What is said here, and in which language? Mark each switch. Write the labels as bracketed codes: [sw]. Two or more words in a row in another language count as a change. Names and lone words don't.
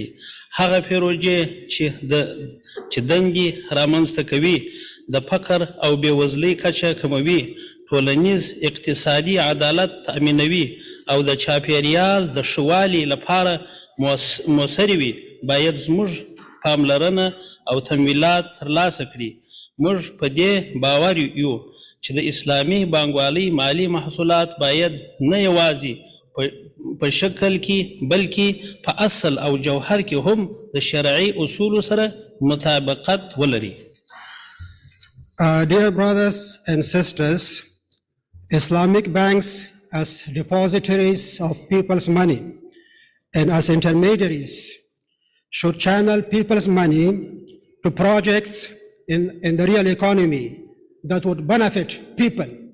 [ps] هغه پروژې چې دندې رامنځته کوي د فقر او بېوزلۍ کچه کموي، ټولنیز اقتصادي عدالت تأمینوي او د چاپیریال د ښه والي لپاره مؤثرې وي باید زموږ پاملرنه او تمویلات ترلاسه کړي. موږ په دې باور یو چې د اسلامي بانکوالۍ مالي محصولات باید نه یوازې په شکل کې بلکې په اصل او جوهر کې هم د شرعي اصولو سره مطابقت ولري. [en] Dear brothers and sisters, Islamic banks as depositories of people's money and as intermediaries should channel people's money to projects in the real economy that would benefit people.